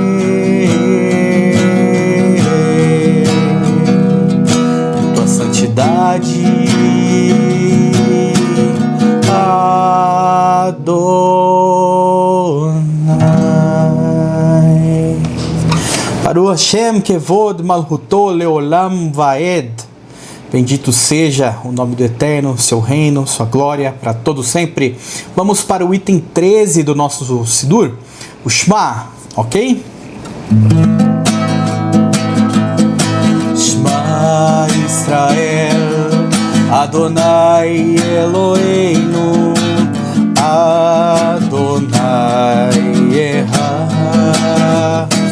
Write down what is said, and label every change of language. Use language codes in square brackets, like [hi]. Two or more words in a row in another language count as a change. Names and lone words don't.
[pt] tua santidade, Adonai. [he] ברוך שם כבוד מלכותו לעולם ועד. [pt] Bendito seja o nome do Eterno, seu reino, sua glória para todo sempre. Vamos para o item 13 do nosso Sidur, o Shema, ok? [he] שמע ישראל, אדני אלהינו, אדני אחד.